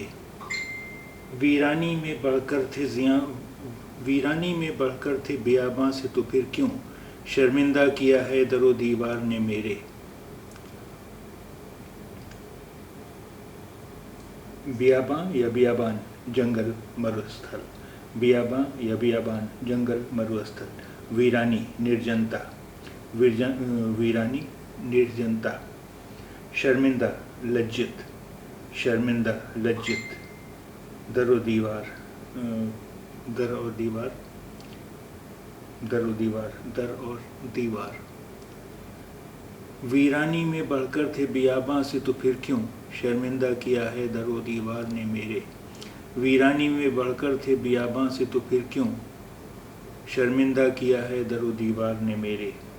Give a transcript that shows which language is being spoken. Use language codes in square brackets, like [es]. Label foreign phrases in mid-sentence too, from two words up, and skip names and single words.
[ur] ویرانی میں بڑھ کر تھے بیاباں سے تو پھر کیوں، شرمندہ کیا ہے در و دیوار نے میرے۔ بیاباں یا بیابان جنگل مروستھل، بیاباں یا بیابان جنگل مروستھل۔ ویرانی نرجنتا، ویرانی نرجنتا۔ شرمندہ لجت، شرمندہ لجت۔ در و دیوار در اور دیوار، در و دیوار در اور دیوار۔ ویرانی میں بڑھ کر تھے بیاباں سے تو پھر کیوں، شرمندہ کیا ہے در و دیوار نے میرے۔ ویرانی میں بڑھ کر تھے بیاباں سے تو پھر کیوں، شرمندہ کیا ہے در و دیوار نے میرے۔